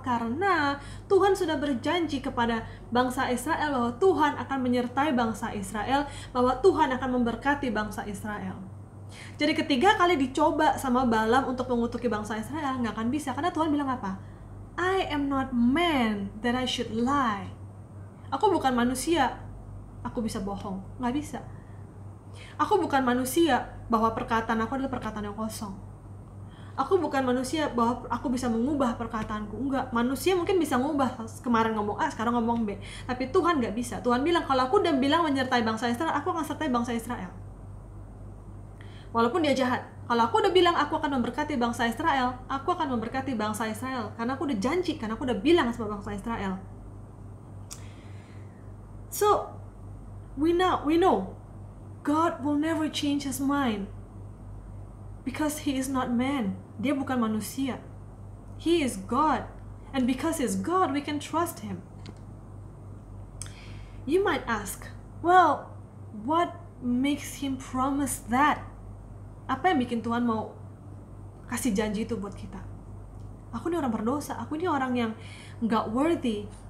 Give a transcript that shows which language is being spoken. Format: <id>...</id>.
<id>Karena Tuhan sudah berjanji kepada bangsa Israel bahwa Tuhan akan menyertai bangsa Israel, bahwa Tuhan akan memberkati bangsa Israel. Jadi ketiga kali dicoba sama Balaam untuk mengutuki bangsa Israel, nggak akan bisa. Karena Tuhan bilang apa?</id> <en>I am not man that I should lie.</en> <id>Aku bukan manusia, aku bisa bohong. Nggak bisa. Aku bukan manusia bahwa perkataan aku adalah perkataan yang kosong. Aku bukan manusia bahwa aku bisa mengubah perkataanku. Enggak, manusia mungkin bisa mengubah, kemarin ngomong A, sekarang ngomong B. Tapi Tuhan nggak bisa. Tuhan bilang, kalau aku udah bilang menyertai bangsa Israel, aku akan sertai bangsa Israel. Walaupun dia jahat. Kalau aku udah bilang aku akan memberkati bangsa Israel, aku akan memberkati bangsa Israel. Karena aku udah janji, karena aku udah bilang sama bangsa Israel.</id> <en>So, we know God will never change his mind because he is not man.</en> <id>Dia bukan manusia.</id> <en>He is God. And because he is God, we can trust him. You might ask, well, what makes him promise that?</en> <id>Apa yang bikin Tuhan mau kasih janji itu buat kita? Aku ini orang berdosa, aku ini orang yang nggak worthy.</id>